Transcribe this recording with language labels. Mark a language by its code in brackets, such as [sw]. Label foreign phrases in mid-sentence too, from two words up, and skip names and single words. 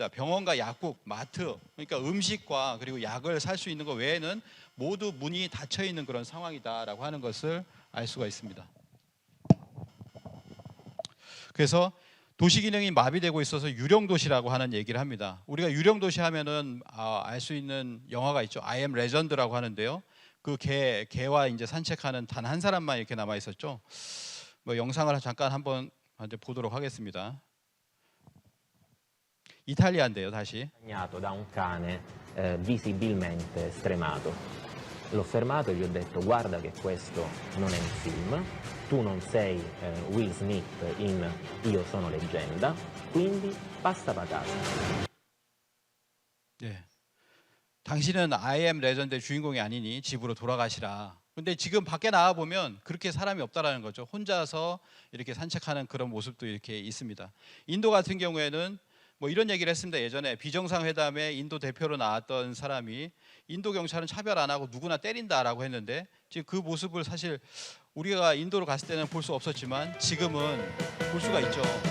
[ko] 병원과 약국, 마트, 그러니까 음식과 그리고 약을 살 수 있는 것 외에는 모두 문이 닫혀 있는 그런 상황이다라고 하는 것을 알 수가 있습니다. 그래서 도시 기능이 마비되고 있어서 유령 도시라고 하는 얘기를 합니다. 우리가 유령 도시 하면은 알 수 있는 영화가 있죠. I am Legend라고 하는데요. 그 개와 이제 산책하는 단 한 사람만 이렇게 남아 있었죠. 뭐 영상을 잠깐 한번 이제 보도록 하겠습니다. 이탈리아인데요, 다시. [it] Accompagnato da un cane visibilmente stremato. L'ho fermato e gli ho detto guarda che questo non è un film, tu non sei Will Smith in Io sono leggenda, quindi passa a casa. [ko] 예. 당신은 I am 레전드의 주인공이 아니니 집으로 돌아가시라. 근데 지금 밖에 나와 보면 그렇게 사람이 없다라는 거죠. 혼자서 이렇게 산책하는 그런 모습도 이렇게 있습니다. 인도 같은 경우에는 뭐 이런 얘기를 했습니다. 예전에 비정상회담에 인도 대표로 나왔던 사람이 인도 경찰은 차별 안 하고 누구나 때린다라고 했는데 지금 그 모습을 사실 우리가 인도로 갔을 때는 볼 수 없었지만 지금은 볼 수가 있죠.